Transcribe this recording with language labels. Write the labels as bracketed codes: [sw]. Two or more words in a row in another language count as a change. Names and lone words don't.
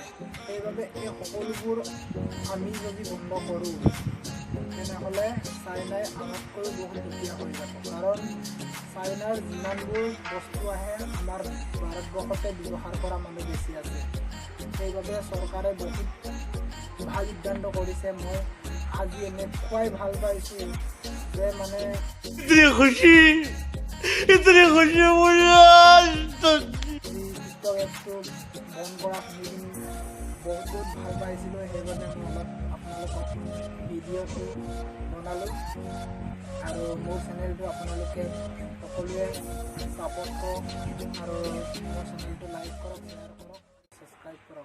[as] সেইবাবে এই সকলোবোৰ আমি যদি বন্ধ কৰোঁ তেনেহ'লে চাইনাই আমাতকৈ বহুত দুখীয়া হৈ যাব। কাৰণ চাইনাৰ যিমানবোৰ বস্তু আহে আমাৰ ভাৰতবৰ্ষতে ব্যৱহাৰ কৰা মানুহ বেছি আছে। সেইবাবে চৰকাৰে বহুত ভাল সিদ্ধান্ত কৰিছে। মই আজি এনেকুৱাই ভাল পাইছোঁ যে মানে [hi] इतनी खुशी मुझे आज तक। [as] টিকটক এপছটো বন্ধ কৰা শুনি বহুত ভাল পাইছিলোঁ। সেইবাবে মই অলপ আপোনালোকক ভিডিঅ'টো বনালোঁ। আৰু মোৰ চেনেলটো আপোনালোকে সকলোৱে ছাপোৰ্ট কৰক আৰু মোৰ চেনেলটো লাইক কৰক, শ্বেয়াৰ কৰক, ছাবস্ক্ৰাইব কৰক।